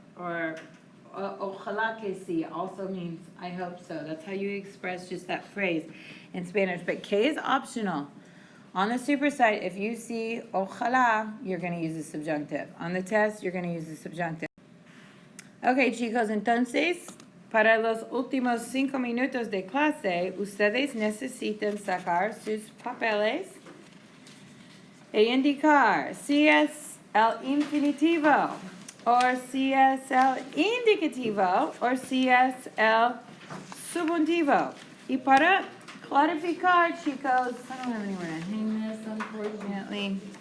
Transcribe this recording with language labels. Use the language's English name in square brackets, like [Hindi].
[English] Or, [Spanish] ojalá que sí [English] also means, I hope so. That's how you express just that phrase in Spanish. But que is optional. On the super site, if you see ojalá, you're going to use the subjunctive. On the test, you're going to use the subjunctive. [Spanish] Okay, chicos, entonces, para los últimos 5 minutos de clase, ustedes necesitan sacar sus papeles e indicar si es el infinitivo, o si es el indicativo, o si es el subjuntivo. Y para clarificar, [English] chicos, I don't have anywhere to hang this, unfortunately.